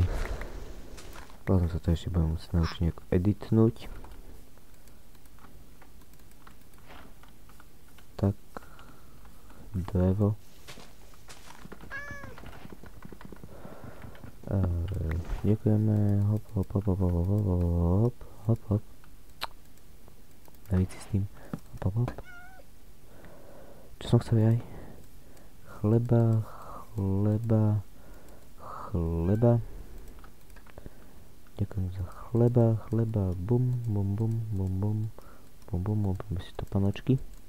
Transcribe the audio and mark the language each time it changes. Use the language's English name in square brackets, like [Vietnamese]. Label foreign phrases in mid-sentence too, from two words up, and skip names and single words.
[Slovak] Potom sa to ešte budem musieť naučiť nejako editnúť. Tak. Drevo. Ďakujeme. Hop, hop, hop, hop, hop, hop, hop. Hop, hop. Daviť si s tým. Hop, hop, hop. Čo som chcel aj? Chleba, chleba, chleba. Ďakujem za chleba, chleba. Bum, bum, bum, bum, bum. Bum, bum, bum. Bum si to panočky.